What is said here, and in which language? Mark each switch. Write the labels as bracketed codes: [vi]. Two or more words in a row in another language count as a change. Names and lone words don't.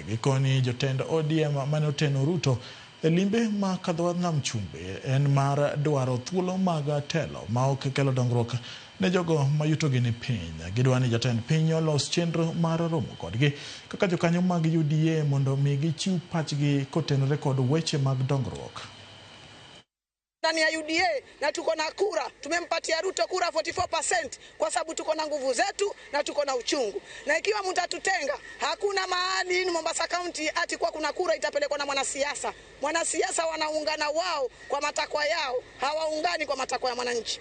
[luo] Gikoni jotend ODM mane oteno Ruto e limbe ma ka dho wadh nam chumbi en mar dwaro thuolo mag telo ma ok kelo dongruok ne jogo mayutogi ni piny. Gidwa ni jatend piny olos chenro mar romo kodgi kaka jokanyo mag UDA mondo mi gichiw pachgi kotenore kod weche mag dongruok. [sw] Ndani ya UDA na tuko na kura, tumempatia Ruto kura 44% kwa sababu tuko na nguvu zetu na tuko na uchungu. Na ikiwa mtatutenga, hakuna mahali ni Mombasa County ati kwa kuna kura itapelekwa na mwanasiasa. Mwanasiasa wanaungana wao kwa matakwa yao, hawaungani kwa matakwa ya mwananchi.